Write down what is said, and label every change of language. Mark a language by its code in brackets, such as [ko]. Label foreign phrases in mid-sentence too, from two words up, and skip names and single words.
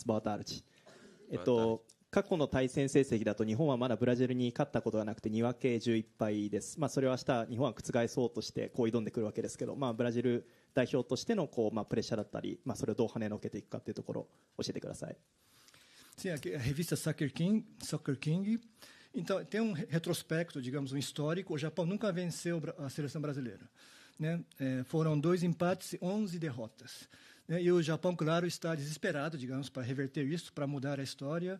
[pt] Boa tarde. [ja] 過去の対戦成績だと日本はまだブラジルに勝ったことがなくて2分け11敗です。それを明日日本は覆そうとして挑んでくるわけですけど、ブラジル代表としてのプレッシャーだったり、それをどう跳ねのけていくかというところを教えてください。 [pt] Sim, a revista Soccer King. Então, tem retrospecto, digamos, histórico. O Japão nunca venceu a seleção brasileira, né? Foram 2 empates e 11 derrotas. Né? E o Japão, claro, está desesperado, digamos, para reverter isso, para mudar a história.